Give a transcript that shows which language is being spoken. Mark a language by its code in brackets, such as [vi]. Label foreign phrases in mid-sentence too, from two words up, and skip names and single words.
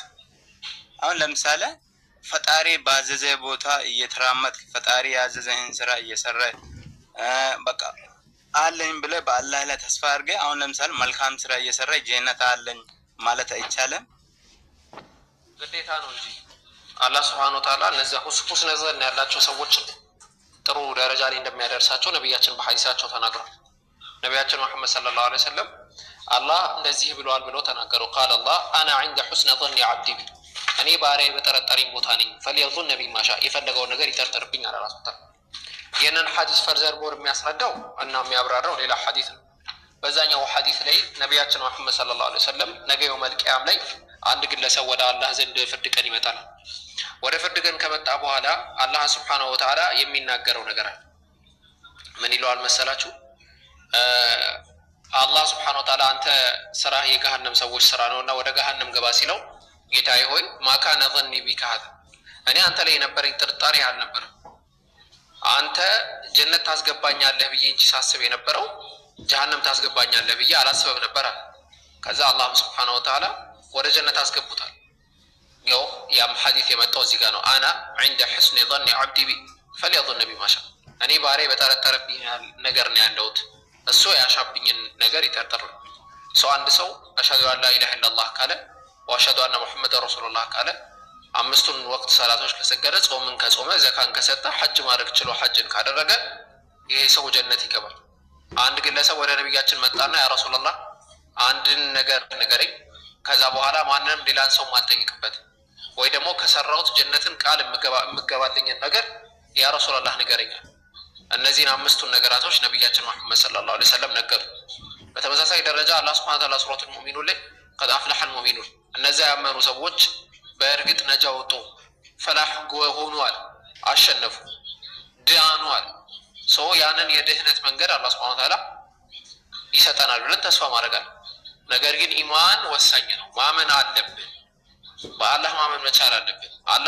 [am] አሁን ለምሳሌ ፈጣሪ ባዘዘ ቦታ እየተራመድክ ፈጣሪ ያዘዘህን ስራ እየሰራ በቃ አለኝ ብለህ በአላህ ላይ ተስፋ አድርገህ አሁን ለምሳሌ መልካም ስራ እየሰራ ጀነት አለኝ ማለት አይቻልም? ግዴታ ነው እንጂ አላህ [ar] سبحانه وتعالى [am] ለዛ ሁስነ ዘን ያላቸው ሰዎች ጥሩ ደረጃ ላይ እንደሚያደርሳቸው ነብያችን በሐዲሳቸው ተናግረዋል። ነብያችን መሐመድ [ar] صلى الله عليه وسلم [am] አላህ እንደዚህ ብለዋል ብለው ተናገሩ። [ar] قال الله انا عند حسن ظن عبدي بي [am] እኔ ባሪያዬ በጠረጠረኝ ቦታ ነኝ። [ar] فليظن بما شاء [am] የፈለገው ነገር ይጠርጥርብኝ አለ ራሱ ተዓላ። የነን ሐዲስ [en] further more [am] የሚያስረዳው እና የሚያብራራው ሌላ ሐዲስ ነው። በዛኛው ሐዲስ ላይ ነብያችን መሐመድ [ar] صلى الله عليه وسلم [am] ነገ [ar] يوم القيام [am] ላይ አንድ ግለሰብ ወደ አላህ ዘንድ ፍርድ ቀን ይመጣል። ወደ ፍርድ ቀን ከመጣ በኋላ አላህ [ar] سبحانه وتعالى [am] የሚናገረው ነገር አለ። ምን ይለዋል መሰላችሁ? አላህ [ar] سبحانه وتعالى [am] አንተ ስራ የገሃነም ሰዎች ስራ ነውና ወደ ገሃነም ገባ ሲለው ጌታዬ ሆይ [ar] ማካነ ظني بك هذا [am] እኔ አንተ ላይ የነበረኝ ጥርጣሬ አልነበረም። አንተ ጀነት ታስገባኛለህ ብዬ እንጂ ሳስብ የነበረው ጀሃነም ታስገባኛለህ ብዬ አላስበም ነበር። ከዛ አላህ [ar] سبحانه وتعالى [am] ወደ ጀነት አስገቡታል። ያው ያም ሐዲስ የመጣው እዚህ ጋር ነው። [ar] አና عند حسن ظن عبدي بي فليظن بما [am] شاء እኔ ባሪያዬ በጠረጠረብኝ ነገር ነው ያለሁት፣ እሱ ያሻብኝን ነገር ይጠርጥር። ሰው አንድ ሰው [ar] أشهد أن لا إله إلا الله [am] ካለ [ar] وأشهد أن محمدا رسول الله [am] ካለ አምስቱን ወቅት ሰላቶች ከሰገደ ጾምን ከጾመ ዘካን ከሰጠ ሐጅ ማድረግ ችሎ ሐጅን ካደረገ ይሄ ሰው ጀነት ይገባል። አንድ ግለሰብ ወደ ነብያችን መጣና [ar] يا رسول الله [am] አንድን ነገር ንገረኝ ከዛ በኋላ ማንንም ሌላን ሰው ማጠይቅበት ወይ ደግሞ ከሰራውት ጀነትን ቃል የምገባልኝ ነገር [ar] يا رسول الله [am] ንገረኛል። እነዚህን አምስቱን ነገራቶች ነብያችን መሐመድ [ar] صلى الله عليه وسلم [am] ነገሩ። በተመሳሳይ ደረጃ አላህ [ar] سبحانه وتعالى [am] ሱረቱል ሙእሚኑን ላይ [ar] قد أفلح المؤمنون [am] እነዚያ ያመኑ ሰዎች በእርግጥ ነጃ ወጡ፣ ፈላህ ሆኑ አለ፣ አሸነፉ፣ ዳኑ አለ። ሰው ያንን የድህነት መንገድ አላህ [ar] سبحانه وتعالى [am] ይሰጠናል ብለን ተስፋ ማድረጋለን። ነገር ግን ኢማን ወሳኝ ነው። ማመን አለብን። በአላህ ማመን መቻል አለብን። አላህ